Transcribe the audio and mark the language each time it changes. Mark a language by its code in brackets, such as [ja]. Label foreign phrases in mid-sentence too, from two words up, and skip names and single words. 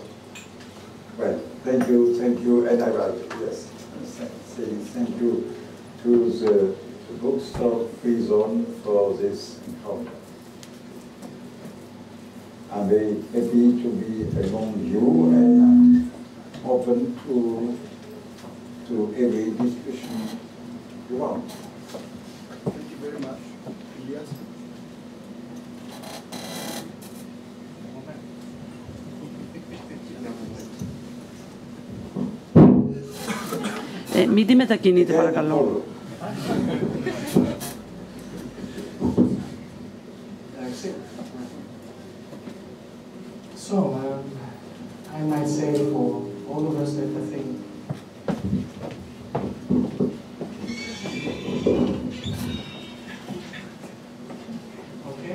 [en] Well, thank you, and I will, yes, say thank you to the bookstore Free Zone for this encounter. I'm very happy to be among you and open to every discussion you want. Thank you very much. Ilias? [el] Μην τη μετακινείτε, παρακαλώ. [en] So, I might say for all of us that I think okay,